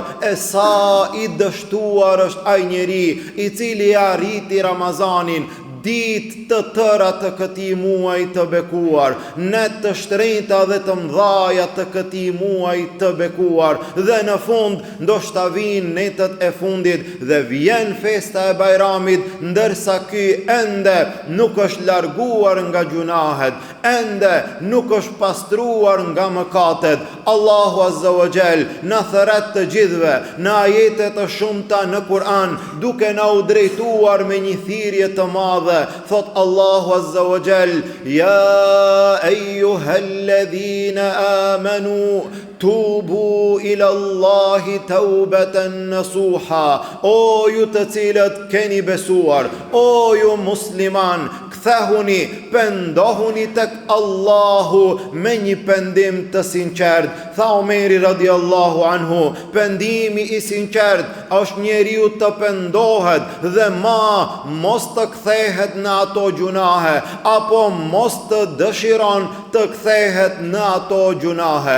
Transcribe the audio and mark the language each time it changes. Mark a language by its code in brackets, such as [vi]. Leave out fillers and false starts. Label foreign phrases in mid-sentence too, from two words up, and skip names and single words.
[sq] E sa i dështuar është ai njeri i cili arriti Ramazanin ditë të tëra të këtij muaji të bekuar, net të shtrenjta dhe të mëdhaja të këtij muaji të bekuar, dhe në fund ndoshta vinë netët e fundit dhe vjen festa e Bajramit, ndërsa ky ende nuk është larguar nga gjunahet, ende nuk është pastruar nga mëkatet. [ar] الله عز وجل [sq] na thret të gjithëve në ajete të shumta në Kur'an, duke na u drejtuar me një thirrje të madhe. Thot [ar] الله عز وجل: يا أيها الذين آمنوا توبوا إلى الله توبة نصوحا. [sq] O ju të cilët keni besuar, o ju musliman, kthehuni, pendohuni tek Allahu me një pendim të sinqert. Tha Omeri [ar] رضي الله عنه, [sq] pendimi i sinqert është njeriu të pendohet dhe mos të kthehet në ato gjunahe, apo mos të dëshiron të kthehet në ato gjunahe.